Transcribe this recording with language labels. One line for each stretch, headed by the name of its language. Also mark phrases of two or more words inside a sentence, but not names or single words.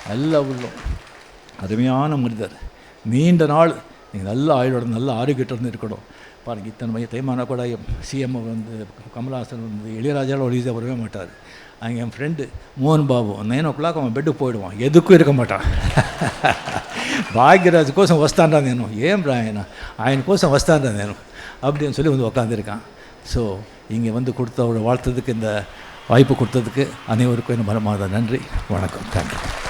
Tamil: நல்ல உள்ளம், அருமையான மனிதர். நீண்ட நாள் நீங்கள் நல்ல ஆயுளோட நல்ல ஆரோக்கியத்தோடு இருக்கணும். பாருங்கள், இத்தனை தேய்மான கூட சிஎம் வந்து கமல்ஹாசன் வந்து இளையராஜாவில் ஈஸியாக வரவே மாட்டார். அங்கே என் ஃப்ரெண்டு மோகன் பாபு 9 அவன் பெட்டுக்கு போயிடுவான், எதுக்கும் இருக்க மாட்டான்.
Telugu: భాగ్యరాజ్ కోసం వస్తాను నేను, ఏం రాయన ఆయన కోసం వస్తాను నేను
Tamil: அப்படின்னு சொல்லி வந்து உக்காந்துருக்கான். ஸோ இங்கே வந்து கொடுத்த வாழ்த்ததுக்கு, இந்த வாய்ப்பு கொடுத்ததுக்கு அனைவருக்கும் என்ன மனமார்ந்த நன்றி, வணக்கம், தேங்க்யூ.